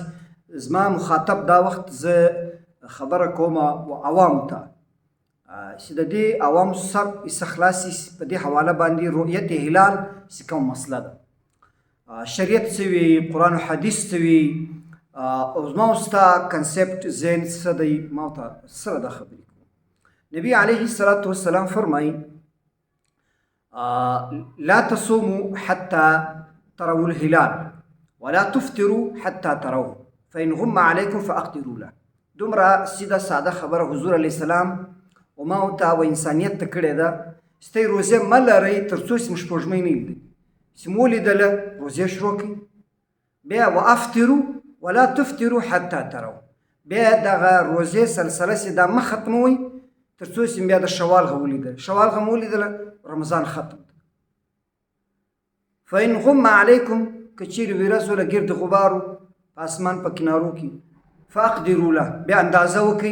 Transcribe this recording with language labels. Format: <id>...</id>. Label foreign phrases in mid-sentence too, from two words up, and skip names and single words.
<ps>زما مخاطب دا وخت زه خبره کوم عوام ته چې د دې عوام سر خلاصي په دې حواله باندې رؤیت هلال چې کوم مسله ده، شریعت څه وي، قرآن و حدیث څه وي، او زما ستا کنسپټ ذهن څه دی، ما ته سره دا خبرې کوم. نبی علیه السلام فرمایي</ps> <ar>لا تصوموا حتى تروا الهلال ولا تفطروا حتى تروه فإن غم عليكم فأقدروا له.</ar> <ps>دومره سیده ساده خبره حضور علیه السلام و ما ته و انسانیت ته کړې ده چې ته روزې مه لرئ تر څو چې موږ سپوږمۍ نه لیدئ، چې مو لیدله روزې شروع کړئ، بیا</ps> <ar>وافطروا ولا تفطروا حتى تروا،</ar> <ps>بیا دغه روزې سلسله چې دا مه ختموئ تر څو چې بیا د شوال ولیدل، شوال مو لیدله رمضان ختم.</ps> <ar>فإن غم علیکم</ar> <ps>که چیرې ورځوله ګرد غبارو په اسمان په کنارو کې</ps> <ar>فاقدروا له،</ar> <ps>بیا اندازه وکئ.</ps>